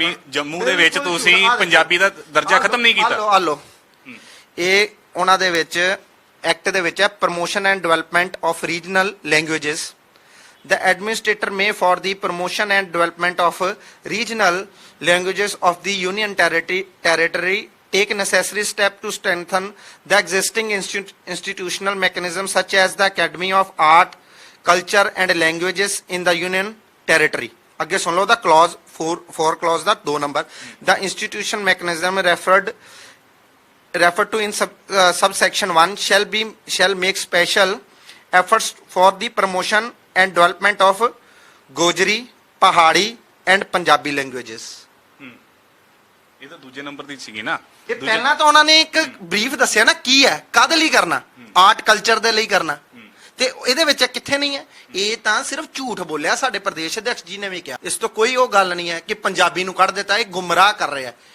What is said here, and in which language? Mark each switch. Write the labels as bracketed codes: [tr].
[pa] ਜੰਮੂ ਦੇ ਵਿੱਚ ਤੁਸੀਂ ਪੰਜਾਬੀ ਦਾ ਦਰਜਾ ਖਤਮ ਨਹੀਂ ਕੀਤਾ। ਆ ਲੋ, ਇਹ ਉਹਨਾਂ ਦੇ ਵਿੱਚ ਐਕਟ ਦੇ ਵਿੱਚ ਹੈ, promotion and development of regional languages. [en] The administrator may, for the promotion and development of regional languages of the union territory, take necessary steps to strengthen the existing institutional mechanisms such as the Academy of Art, Culture and Languages in the union territory. [pa] ਅੱਗੇ ਸੁਣ ਲਓ, ਦਾ clause 4 clause ਦਾ 2 number. [en] The institution mechanism referred to in subsection 1 shall make special efforts for the promotion and development of Gojri, Pahadi and Punjabi languages. [pa] ਇਹ ਤਾਂ ਦੂਜੇ number ਦੀ ਸੀਗੀ ਨਾ। ਇਹ ਪਹਿਲਾਂ ਤਾਂ ਉਹਨਾਂ ਨੇ ਇੱਕ ਬਰੀਫ ਦੱਸਿਆ ਨਾ ਕੀ ਹੈ, ਕਾਹਦੇ ਲਈ ਕਰਨਾ, ਆਰਟ ਕਲਚਰ ਦੇ ਲਈ ਕਰਨਾ, ਤੇ ਇਹਦੇ ਵਿੱਚ ਕਿੱਥੇ ਨਹੀਂ ਹੈ। ਇਹ ਤਾਂ ਸਿਰਫ ਝੂਠ ਬੋਲਿਆ ਸਾਡੇ ਪ੍ਰਦੇਸ਼ ਅਧਿਕਸ਼ ਜੀ ਨੇ ਵੀ ਕਿਹਾ। ਇਸ ਤੋਂ ਕੋਈ ਉਹ ਗੱਲ ਨਹੀਂ ਹੈ ਕਿ ਪੰਜਾਬੀ ਨੂੰ ਕੱਢ ਦਿੱਤਾ। ਇਹ ਗੁੰਮਰਾਹ ਕਰ ਰਿਹਾ।